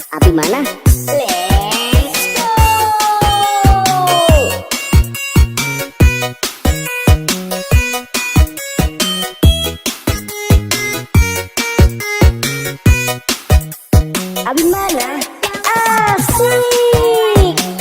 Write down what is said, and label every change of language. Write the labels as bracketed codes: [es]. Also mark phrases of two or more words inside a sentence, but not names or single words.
[en] Abimana, let's go. [id] Abimana, asik.